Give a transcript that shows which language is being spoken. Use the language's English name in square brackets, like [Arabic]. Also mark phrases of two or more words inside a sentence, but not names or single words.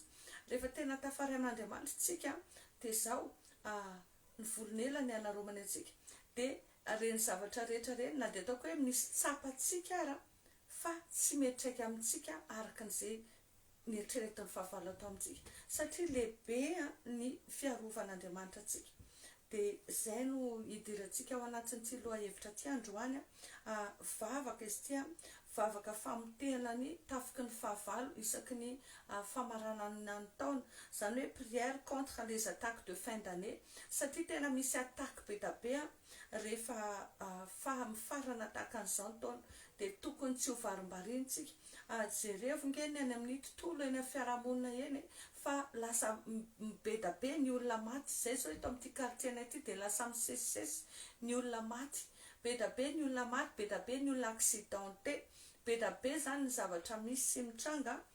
[Malagasy] Rehefa tena tafaray amin'Andriamanitra tsika dia zao ny volonelany anaromany atsika dia reny zavatra rehetra reny na dia ataoko hoe misy tsapatsika ara fa tsy metraika amintsika araka an'izay nieritreretin'ny fahavalo atao amintsika satria lehibe ny fiarovan'Andriamanitra atsika. Dia zay no hidirantsika ao anatin'ity lohahevitra ty androany vavaka izy ity vavaka famotehana ny tafiky ny fahavalo isaky ny famaranana ny taona zany hoe [French] prière contre les attaques de fin d'année [Malagasy] satria tena misy attaque be da be rehefa mifarana tahaka an'izao ny taona dia tokony tsy ho varimbariantsika jerevongeny any amin'ny tontolo eny amin'ny fiarahamonina eny fa lasa be da be ny olona maty zay zao eto amin'ity quartier ity dia lasa misesisesy ny olona maty be da be ny olona maty be da be ny olona accidenté be da be zany ny zavatra misy sy mitranga